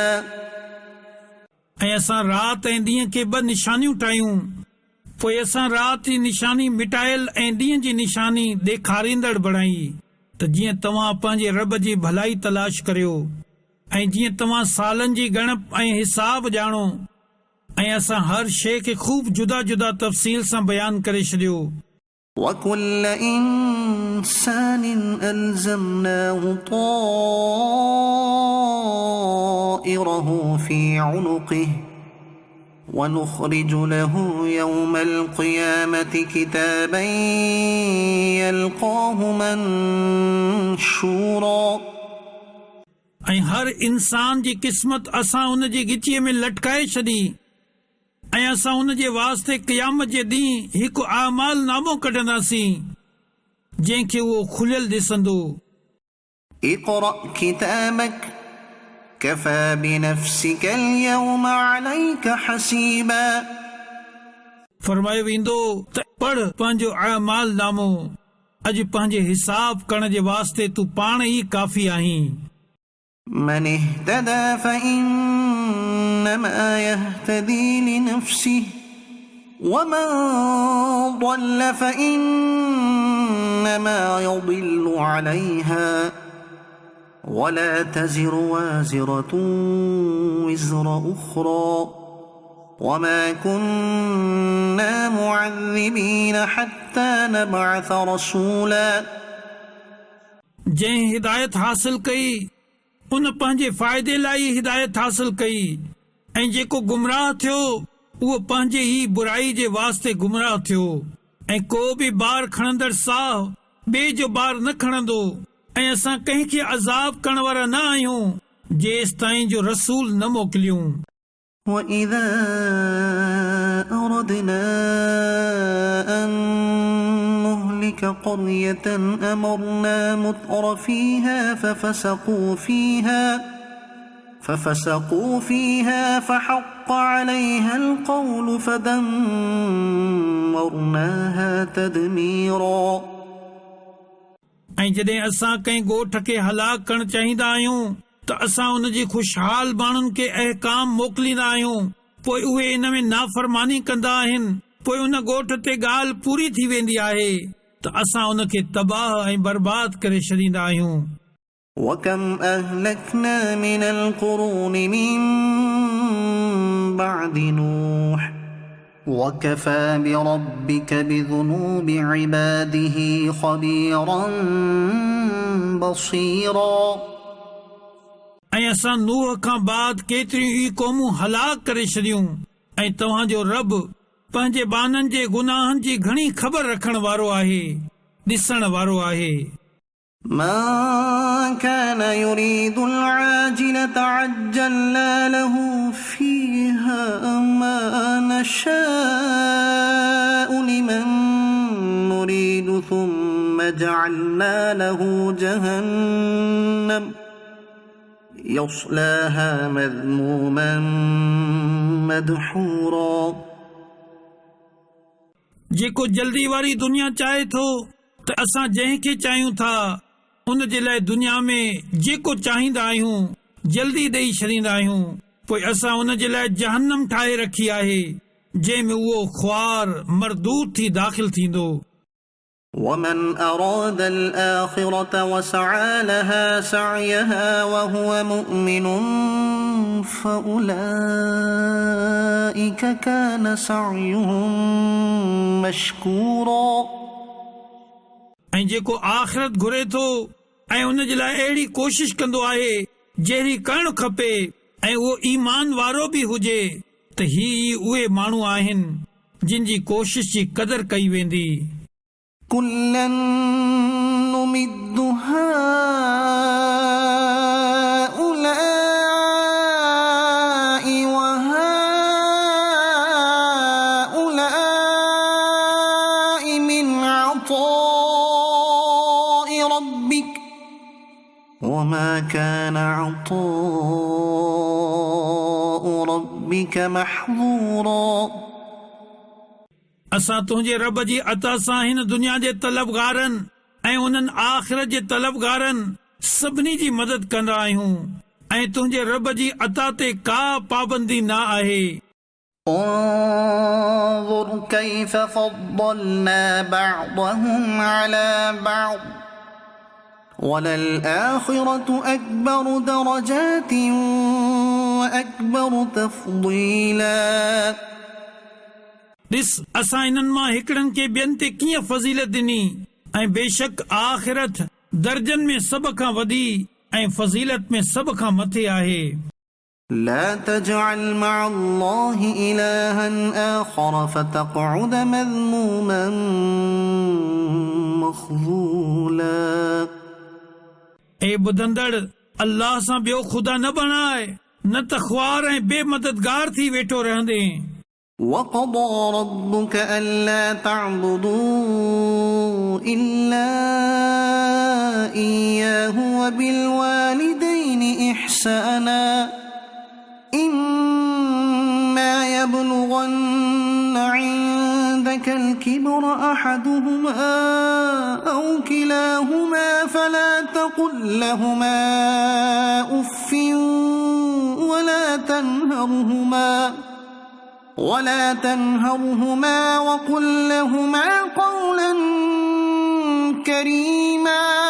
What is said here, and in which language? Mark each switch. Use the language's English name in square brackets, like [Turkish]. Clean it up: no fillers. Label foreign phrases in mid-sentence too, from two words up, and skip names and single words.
[Sindhi] ऐं असां राति ऐं ॾींहं खे ॿ निशानियूं ठाहियूं पोइ असां राति जी निशानी मिटायल ऐं ॾींहं जी निशानी ॾेखारींदड़ बणाई त जीअं तव्हां पंहिंजे रब जी भलाई तलाश करियो ऐं जीअं तव्हां सालनि जी ॻणप ऐं हिसाब ॼाणो ऐं असां हर शइ खे ख़ूब जुदा जुदा तफ़सील सां बयान करे छॾियो. [Arabic] وكل إنسان ألزمناه طائره في عنقه ونخرج له يوم القيامة كتابا يلقاه منشورا. [Sindhi] ऐं हर इंसान जी क़िस्मत असां उन जी गिचीअ में लटकाए छॾी ऐं असां उन जे वास्ते क़यामत जे ॾींहुं हिकु आमाल नामो कढंदासीं जंहिंखे उहो खुलियल ॾिसंदो. [Arabic] اقرأ كتابك كفى بنفسك اليوم عليك حسيبا. [Sindhi] फरमायो वेंदो त पढ़ पंहिंजो आमाल नामो अॼु पंहिंजे हिसाब करण जे वास्ते तूं पाण ई काफ़ी आहीं. [Arabic] من اهتدى فإنما يهتدي لنفسه ومن ضل فإنما يضل عليها ولا تزر وازرة وزر أخرى وما كنا معذبين حتى نبعث رسولا. [Sindhi] जंहिं हिदायत हासिल कई उन पंहिंजे फ़ाइदे लाइ हिदायत हासिल कई ऐं जेको गुमराह थियो उहो पंहिंजे ई बुराई जे वास्ते गुमराह थियो ऐं को बि बार खणंदड़ साह ॿिए जो बार न खणंदो ऐं असां कंहिंखे अज़ाब करण वारा न आहियूं जेसि ताईं जो रसूल न मोकिलियूं. [Arabic] وإذا أردنا أن نهلك قرية أمرنا متر فيها ففسقوا فيها فحق عليها القول فدمرناها تدميرا. [Sindhi] ऐं जॾहिं असां कंहिं ॻोठ खे हलाक करणु चाहींदा आहियूं त असां उन जी ख़ुशहाल माण्हुनि खे अहकाम मोकिलींदा आहियूं पोइ उहे इन में नाफ़रमानी कंदा आहिनि पोइ उन ॻोठ ते ॻाल्हि पूरी थी वेंदी आहे त असां उन खे तबाह ऐं बर्बाद करे छॾींदा आहियूं. [Arabic] وكم أهلكنا من القرون من بعد نوح وكفى بربك بذنوب عباده خبيرا بصيرا. [Sindhi] ऐं असां नूह खां बाद केतिरियूं ई क़ौमूं हलाक करे छॾियूं ऐं तव्हांजो रब पंहिंजे बाननि जे गुनाहनि जी घणी ख़बर रखण वारो आहे, ॾिसण वारो आहे। [Arabic] من كان يريد العاجلة عجلنا له فيها ما نشاء لمن نريد ثم جعلنا له جهنم يصلاها مذموما مدحورا [Sindhi] जेको जल्दी वारी दुनिया चाहे थो त असां जंहिंखे चाहियूं था उन जे लाइ दुनिया में जेको चाहींदा आहियूं जल्दी ॾेई छॾींदा आहियूं, पोइ असां उन जे लाइ जहन्नम ठाहे रखी आहे जंहिंमें उहो ख्वार मरदूद थी दाख़िल थींदो। [Arabic] ومن أراد الآخرة وسعى لها سعيها وهو مؤمن فأولئك كان سعيهم مشكورا [Sindhi] ऐं जेको आख़िरत घुरे थो ऐं उन जे लाइ अहिड़ी कोशिश कंदो आहे जहिड़ी करणु खपे ऐं उहो ईमान वारो बि हुजे त ही उहे माण्हू आहिनि जिन जी कोशिश जी क़दर कई वेंदी। [Arabic] كلا نمد هؤلاء وهؤلاء من عطاء ربك وما كان عطاء ربك محظورا [Sindhi] असां तुंहिंजे रब जी अता सां हिन दुनिया जे तलबगारनि ऐं उन्हनि आख़िरत जे तलबगारनि सभिनी जी मदद कंदा आहियूं ऐं तुंहिंजे रब जी अता ते का पाबंदी न आहे। [Arabic] انظر كيف فضلنا بعضهم على بعض وللآخرة أكبر درجات وأكبر تفضيلا [Sindhi] ॾिस असां इन्हनि मां हिकिड़नि खे ॿियनि ते कीअं फज़ीलत ॾिनी ऐं बेशक आख़िरत दर्जनि में सभ खां वधी ऐं फज़ीलत में सभ खां मथे आहे। [Arabic] لا تجعل مع الله إلها آخر فتقعد مذموما مخذولا [Sindhi] ए ॿुधंदड़ अल्लाह सां ॿियो ख़ुदा न बणाए न त ख्वार ऐं बेमददगार थी वेठो रहंदे। [Arabic] وقضى ربك ألا تعبدوا إلا إياه وبالوالدين إحسانا إما يبلغن عندك الكبر أحدهما أو كلاهما فلا تقل لهما أف ولا تنهرهما وقل لهما قولا كريما